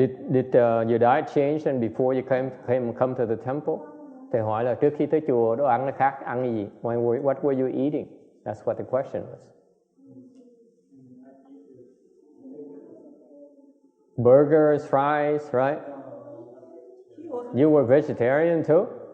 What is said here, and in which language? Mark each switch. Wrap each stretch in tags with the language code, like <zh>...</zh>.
<en>Did your diet change and before you come to the temple?</en> <vi>Thầy hỏi là trước khi tới chùa đồ ăn nó khác, ăn gì?</vi> <en>What were you eating? That's what the question was. Burgers, fries, right? You were vegetarian too?</en>